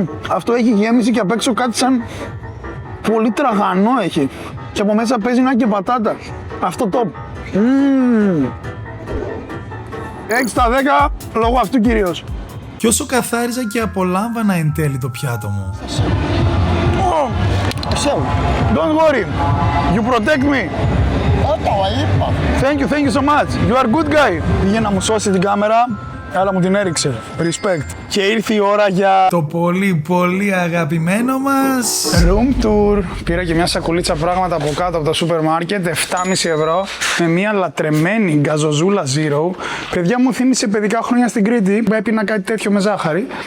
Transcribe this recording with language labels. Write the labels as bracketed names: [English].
[Greek] Αυτό έχει γέμιση και απ' έξω κάτι σαν πολύ τραγανό έχει. Και από μέσα παίζει να έχει και πατάτα. Αυτό το 6 στα 10 λόγω αυτού κυρίως. Και όσο καθάριζα και απολάμβανα εν τέλει το πιάτο μου. [English] Don't worry, you protect me. Thank you so much. You are good guy. [Greek] Πήγε να μου σώσει την κάμερα Αλλά μου την έριξε. [English] Respect. [Greek] Και ήρθε η ώρα για το πολύ πολύ αγαπημένο μας [English] room tour. [Greek] Πήρα και μια σακουλίτσα πράγματα από κάτω από το σούπερ μάρκετ, 7,5 ευρώ, με μια λατρεμένη γκαζοζούλα Zero. Παιδιά, μου θύμισε παιδικά χρόνια στην Κρήτη που έπινα κάτι τέτοιο με ζάχαρη.